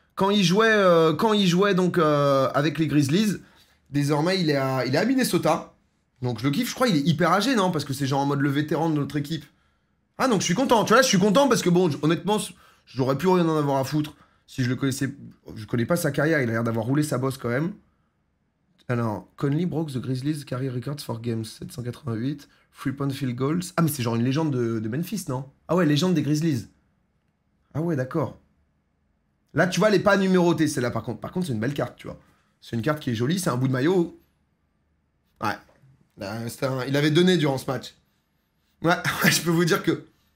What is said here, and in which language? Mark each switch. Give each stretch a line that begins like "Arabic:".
French: Quand il jouait donc avec les Grizzlies, désormais, il est à Minnesota. Donc je le kiffe, je crois, il est hyper âgé, non? Parce que c'est genre en mode le vétéran de notre équipe. Ah, donc je suis content. Tu vois, là, je suis content parce que, bon, honnêtement, j'aurais pu rien en avoir à foutre si je le connaissais. Je connais pas sa carrière, il a l'air d'avoir roulé sa bosse quand même.
English: Alors, Conley broke the Grizzlies career records for games 788, 3-point field goals.
French: Ah, mais c'est genre une légende de Memphis, non? Ah ouais, légende des Grizzlies. Ah ouais, d'accord. Là, tu vois, elle est pas numérotée, celle-là, par contre. Par contre, c'est une belle carte, tu vois. C'est une carte qui est jolie, c'est un bout de maillot. Ouais. Il avait donné durant ce match. Ouais, je peux vous dire que...